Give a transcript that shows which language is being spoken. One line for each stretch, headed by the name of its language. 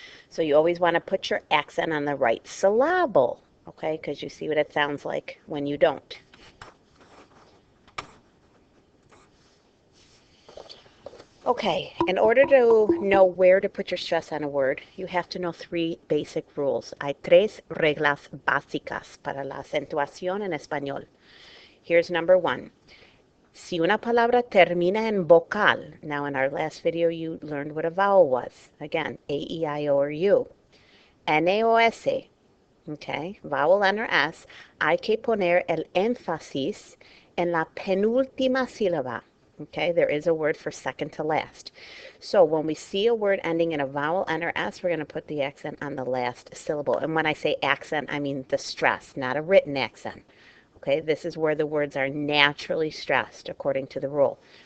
English: So you always want to put your accent on the right syllable, okay? Because you see what it sounds like when you don't. Okay, in order to know where to put your stress on a word, you have to know three basic rules.
Spanish: Hay tres reglas básicas para la acentuación en español.
English: Here's number one.
Spanish: Si una palabra termina en vocal,
English: now in our last video you learned what a vowel was. Again, A, E, I, O, or U. N, O, S, okay, vowel N or S,
Spanish: hay que poner el énfasis en la penúltima sílaba.
English: Okay, there is a word for second to last. So when we see a word ending in a vowel N or S, we're going to put the accent on the last syllable. And when I say accent, I mean the stress, not a written accent. Okay, this is where the words are naturally stressed according to the rule.